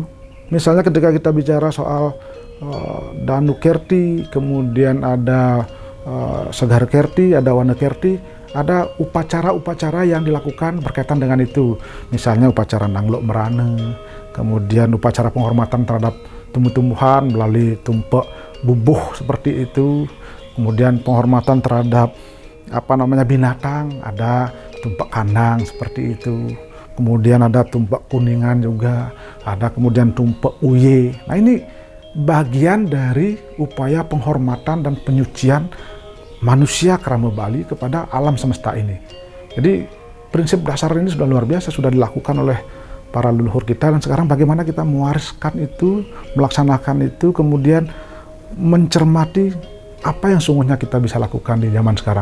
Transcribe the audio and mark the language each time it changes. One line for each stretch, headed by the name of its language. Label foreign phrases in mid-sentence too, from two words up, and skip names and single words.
Indonesian: Misalnya ketika kita bicara soal Danu Kerti, kemudian ada Segara Kerti, ada Wana Kerti, ada upacara-upacara yang dilakukan berkaitan dengan itu. Misalnya upacara Nanglok Merane, kemudian upacara penghormatan terhadap tumbuh-tumbuhan melalui tumpek bubuh seperti itu, kemudian penghormatan terhadap binatang, ada tumpek kandang seperti itu, kemudian ada tumpek kuningan juga, ada kemudian tumpek uye. Nah, ini bagian dari upaya penghormatan dan penyucian manusia Kerama Bali kepada alam semesta ini. Jadi prinsip dasar ini sudah luar biasa, sudah dilakukan oleh para leluhur kita, dan sekarang bagaimana kita mewariskan itu, melaksanakan itu, kemudian mencermati apa yang sungguhnya kita bisa lakukan di zaman sekarang.